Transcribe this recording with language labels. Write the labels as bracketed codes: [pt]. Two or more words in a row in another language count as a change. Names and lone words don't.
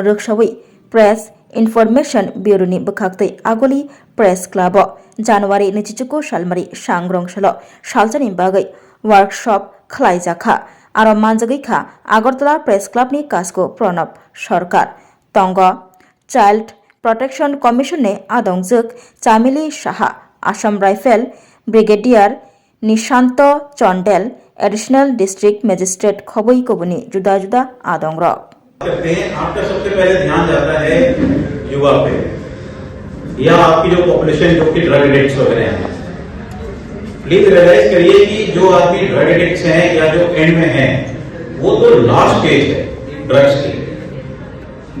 [brx] रोकसावै [en] Press Information Bureauni [brx] बखाक्तै आगोली प्रेस क्लब जानुवारी 29 सालमारि सांग्रंसालो सालजानि बागै वर्कशप खलाइजाखा आरो मानजागैखा आगरतला प्रेस क्लबनि कासको प्रणब सरकार तंग [en] Child Protection Commission [brx] ने आदंगजुक चामिली साहा आसाम राइफल ब्रिगेडियर निशांत चंडेल [en] Additional District Magistrate [brx] खबई कबुनी जुदा जुदा आदंग [hi] करते हैं। आपका सबसे पहले ध्यान जाता है युवा पे या आपकी जो पॉपुलेशन जो कि [en] drug addicts [hi] वगैरह हैं। [en] please realize [hi] करिए कि जो आदमी [en] drug addicts [hi] हैं या जो एंड में हैं वो तो [en] last stage [hi] है ड्रग्स की।